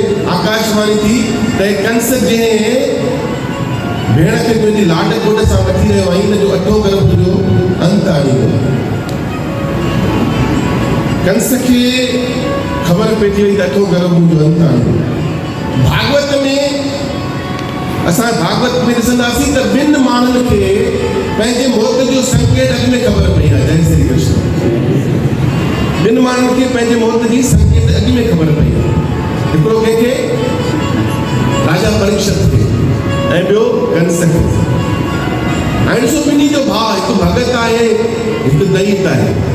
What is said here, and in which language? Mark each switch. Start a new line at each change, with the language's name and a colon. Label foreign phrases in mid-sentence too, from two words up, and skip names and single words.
Sindhi: आकाशवाणी थी त कंस जंहिं भेण खे तुंहिंजी लाड गोॾ सां वठी रहियो आई, हिनजो अठो गर्भ जो अंत आणींदो। कंस खे ख़बर पइजी वई त अठो गर्भ जो अंत आणींदो। भागवत में असां भागवत में ॾिसंदासीं त ॿिनि माण्हुनि खे पंहिंजे मौत जो संकेत अॻु में ख़बर पई आहे। जय श्री कृष्ण। ॿिनि माण्हुनि खे पंहिंजे मौत जी संकेत अॻु में ख़बर पई आहे। हिकिड़ो कंहिंखे राजा परीक्षित खे ऐं ॿियो कंस खे। हाणे ॾिसो ॿिन्ही जो भाउ, हिकु भगत आहे हिकु दैत आहे।